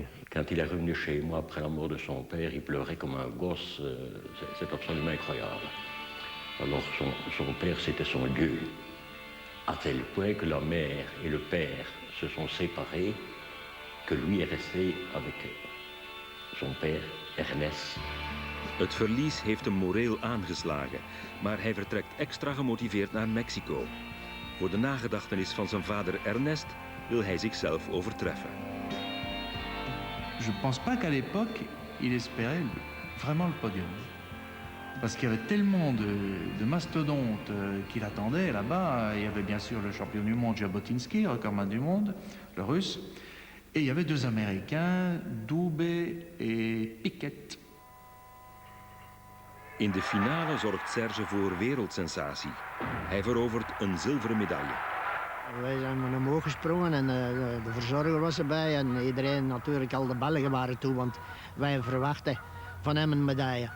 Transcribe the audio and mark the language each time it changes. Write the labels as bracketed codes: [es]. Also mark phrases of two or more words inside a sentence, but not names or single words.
[fr] Quand il est revenu chez moi après la mort de son père, il pleurait comme un gosse. C'est absolument incroyable. Alors son père, c'était son Dieu. À tel point que la mère et le père se sont séparés, que lui est resté avec son père, Ernest. [nl] Het verlies heeft hem moreel aangeslagen, maar hij vertrekt extra gemotiveerd naar Mexico. Voor de nagedachtenis van zijn vader Ernest wil hij zichzelf overtreffen. [fr] Je pense pas qu'à l'époque, il espérait vraiment le podium. Parce qu'il y avait tellement de mastodontes qui l'attendaient là-bas. Il y avait bien sûr le champion du monde Jabotinsky, recordman du monde, le russe. Et il y avait 2 Américains, Dubé et Piquet. [nl] In de finale zorgt Serge voor wereldsensatie. Hij verovert een zilveren medaille. Wij zijn met omhoog gesprongen en de verzorger was erbij. En iedereen natuurlijk, al de Belgen waren toe, want wij verwachten van hem een medaille.